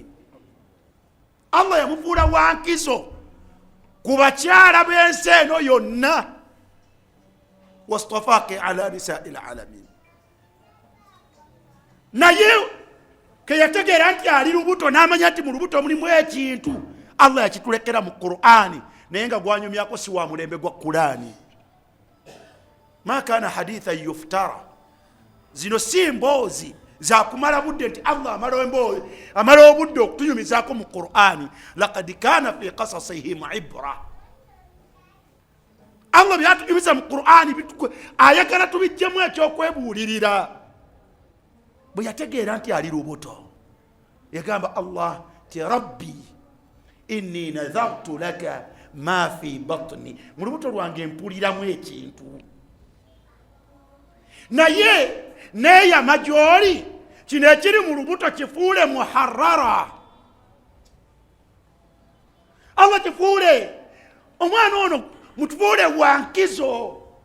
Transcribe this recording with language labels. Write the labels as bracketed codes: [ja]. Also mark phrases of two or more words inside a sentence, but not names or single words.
[lg] Allah yamufuula wankizo ku bakyala b'ensi eno yonna, [ar] واصطفاك على نساء العالمين. [lg] Naye ke yategeera nti ali lubuto n'amanya nti mu lubuto mulimu ekintu, Allah yakitulekera mu Qur'ani, naye nga gwanyumyako si wa mulembe gwa Qur'ani. [ar] ما كان حديثا يفترى, [lg] zino si mboozi za kumala budde nti Allah amala obudde okutunyumizaako mu Qur'ani. [ar] لقد كان في قصصهم عبرة. [lg] Allah byatunyumiza mu Qur'ani ayagala tubijjemu ekyokwebuulirira. Bwe yategeera nti ali lubuto yagamba Allah ti [ar] رب إني نذرت لك ما في بطني, [lg] mu lubuto lwange mpuliramu ekintu. Naye neeyama gy'oli kino ekiri mu lubuto kifuule muharrara. Allah kifuule omwana ono mutufuule wankizo.